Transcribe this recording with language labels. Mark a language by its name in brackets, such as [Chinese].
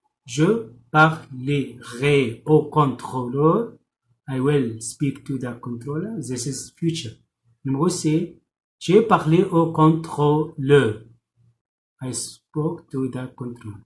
[French] Je parlerai au contrôleur. [English] I will speak to the controller. This is future. [French] Numéro C. J'ai parlé au contrôleur. [English] I spoke to the controller.